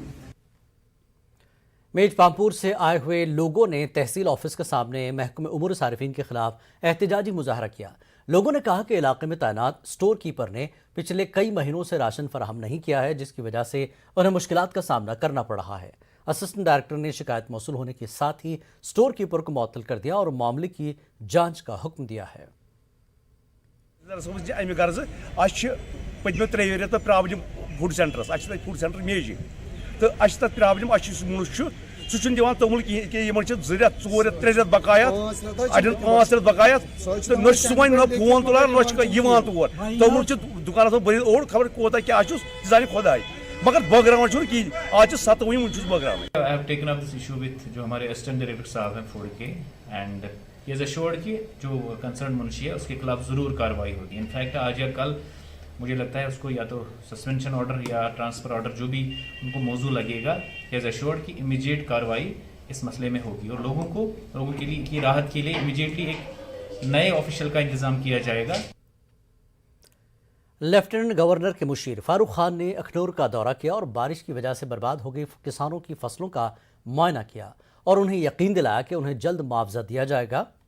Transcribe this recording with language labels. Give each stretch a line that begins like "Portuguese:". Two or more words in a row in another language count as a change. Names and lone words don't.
Urdu: میج پامپور سے آئے ہوئے لوگوں نے تحصیل آفس کے سامنے محکمہ امور صارفین کے خلاف احتجاجی مظاہرہ کیا۔ لوگوں نے کہا کہ علاقے میں تعینات
English: store keeper
Urdu: نے پچھلے کئی مہینوں سے راشن فراہم نہیں کیا ہے، جس کی وجہ سے انہیں مشکلات کا سامنا کرنا پڑ رہا ہے۔
English: assistant director
Urdu: نے شکایت موصول ہونے کے ساتھ ہی
English: store keeper
Urdu: کو معطل کر دیا اور معاملے کی جانچ کا حکم دیا ہے۔
Kashmiri: پتمو 3 رٮ۪تو
English: problem food centres, food centre
Kashmiri: میجہِ تو تک پرابلم مونس سہ دِوان توٚمُل کِہیٖنۍ کہِ یِمن 2 رٮ۪تھ 4 رٮ۪تھ 3 رٮ۪تھ بقایات، اڑٮ۪ن 5 رٮ۪تھ بقایات، تہٕ نہ چھُ وۄنۍ نہ فون تُلان نہ یِوان تور، توٚمُل چھُ دُکانس منٛز بٔرِتھ اوٚڑ خبر کوتاہ کیٛاہ چھُس تہِ زانہِ خۄداے، مگر بٲگراوان چھُنہٕ کِہیٖنۍ۔ آز چھِ 7 وُنہِ چھُس بٲگراوان۔
English: I have taken up this issue with
Urdu: جو ہمارے
English: assistant director
Urdu: صاحب ہیں فوڈ کے،
English: and he has assured
Urdu: کہ جو کنسرن منشی ہے اس کے خلاف ضرور کارروائی ہوگی۔ انفیکٹ آج یا کل مجھے لگتا ہے اس کو یا تو
English: suspension order
Urdu: یا
English: transfer order
Urdu: جو بھی ان کو موضوع لگے گا،
English: he has assured
Urdu: کہ امیجیٹ کارروائی اس مسئلے میں ہوگی اور لوگوں کے لیے کی راحت کے لیے امیجیٹلی ایک نئے آفیشل کا انتظام کیا جائے گا۔
English: lieutenant governor
Urdu: کے مشیر فاروق خان نے اکھنور کا دورہ کیا اور بارش کی وجہ سے برباد ہو گئی کسانوں کی فصلوں کا معائنہ کیا اور انہیں یقین دلایا کہ انہیں جلد معاوضہ دیا جائے گا۔